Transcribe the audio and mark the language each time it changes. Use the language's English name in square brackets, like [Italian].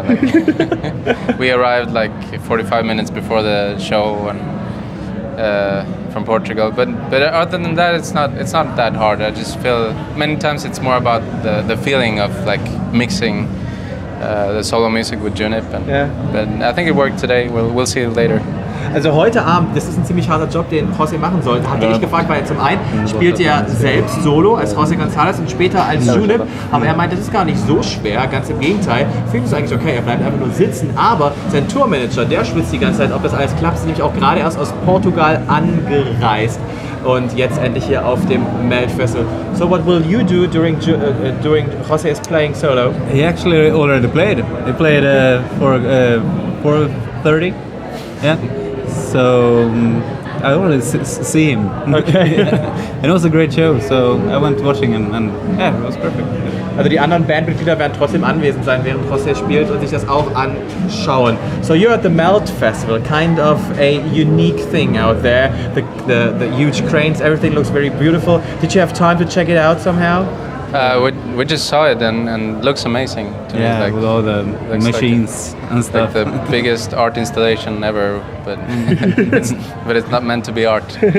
[English] And, like, we arrived like 45 minutes before the show and from Portugal, but other than that, it's not that hard. I just feel many times it's more about the feeling of like mixing the solo music with Junip, but I think it worked today. We'll see it later. [German] Also heute Abend, das ist ein ziemlich harter Job, den José machen sollte. Hatte ich gefragt, weil zum einen spielt er selbst Solo als José Gonzales und später als Junip, aber er meinte, das ist gar nicht so schwer, ganz im Gegenteil. Für ihn ist es eigentlich okay, er bleibt einfach nur sitzen, aber sein Tourmanager, der schwitzt die ganze Zeit, ob das alles klappt, ist nämlich auch gerade erst aus Portugal angereist und jetzt endlich hier auf dem Melt Festival. [English] So what will you do during José's playing solo? He actually already played. He played for 4:30. Yeah. So I already see him. Okay. And it was a great show, so I went watching him and it was perfect. [German] Also die anderen Bandmitglieder werden trotzdem anwesend sein, während José spielt und sich das auch anschauen. [English] So you're at the Melt Festival, kind of a unique thing out there. The huge cranes, everything looks very beautiful. Did you have time to check it out somehow? We just saw it and looks amazing to me. Like, with all the machines and stuff. Like the biggest art installation ever, but it's not meant to be art.